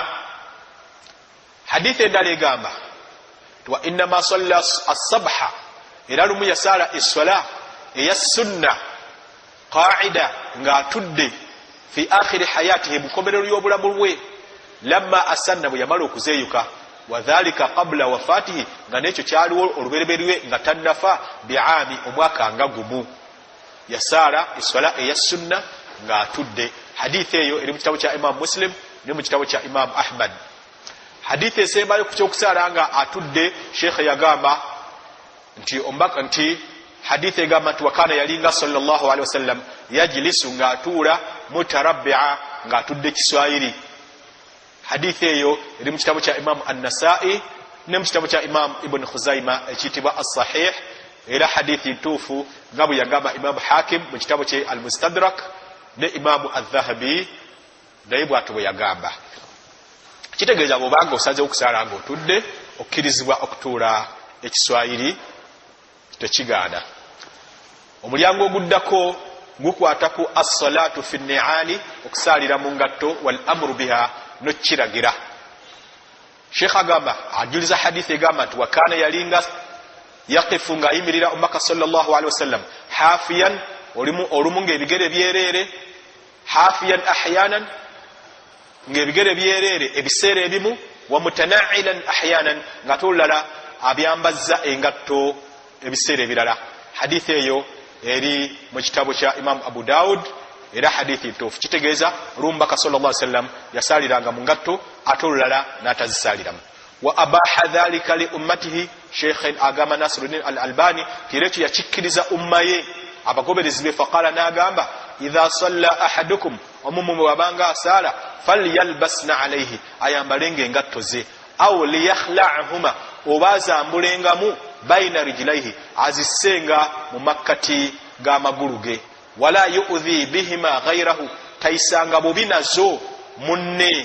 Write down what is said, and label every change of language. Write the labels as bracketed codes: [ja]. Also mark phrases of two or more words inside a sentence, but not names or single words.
[lg] Hadithi endala egamba [ar] وإنما صلى الصبح, [lg] era lumu yasala eswala eya sunna qaida ng'atudde [ar] في آخر حياته [lg] bukomerero y'obulamu bwe [ar] لما أسن [lg] bwe yamala okuzeeyuka [ar] وذلك قبل وفاته [lg] nga nekyo kyaliwo olubereberwe nga tannafa bi'ami omwaka nga gumu yasala eswala eya sunna ng'atudde. Hadithi eyo eri mu kitabo kya Imam Muslim ne mu kitabo kya Imam Ahmad. Hadithi esembayo ku kyokusala nga atudde Sheikh yagamba nti ombaka nti hadithi egamba nti wakana yalinga [ar] صلى الله عليه وسلم [lg] yajlisu ng'atuula mutarabbi'a ng'atudde kiswahili. Hadithi eyo eri mu kitabo kya Imam An-Nasa'i ne mu kitabo kya Imam Ibn Khuzaima ekiyitibwa As-Sahih, era hadithi ntuufu nga bwe yagamba Imam Hakim mu kitabo kye Al-Mustadrak ne Imam Adh-Dhahabi naye bw'atyo bwe yagamba. Kitegeeza bw'obanga osaze okusala ng'otudde okkirizibwa okutuula ekiswahili tekigaana. Omulyango oguddako gukwataku [ar] الصلاة في النعال [lg] okusalira mu ngatto [ar] والأمر بها [lg] n'okkiragira. Sheikh agamba ajuliza hadithi egamba nti wakana yalinga yaqifu ng'ayimirira omubaka [ar] صلى الله عليه وسلم [lg] hafiyan olumu ng'ebigere byerere, [ar] حافيا أحيانا [lg] ng'ebigere byerere ebiseera ebimu, [ar] ومتنعلا أحيانا [lg] ng'ate olulala abyambazza engatto ebiseera ebirala. Hadithi eyo eri mu kitabo kya Imam Abu Daud era hadithi ntuufu. Kitegeeza olumbaka [ar] صلى الله عليه وسلم [lg] yasaliranga mu ngatto ate olulala n'atazisaliramu. [ar] وأباح ذلك لأمته, [lg] Sheikh agamba Nasiruddin al-Albani kirekyo yakikkiriza umma ye abagoberezi be. Faqala n'agamba [ar] إذا صلى أحدكم, [lg] omumu wabanga asala [ar] فليلبس نعليه, [lg] ayambalenga engatto ze, [ar] أو ليخلعهما [lg] oba azambulengamu [ar] بين رجليه, [lg] azisenga mu makkati g'amagulu ge, [ar] ولا يؤذ بهما غيره, [lg] taisanga bubi nazo munne.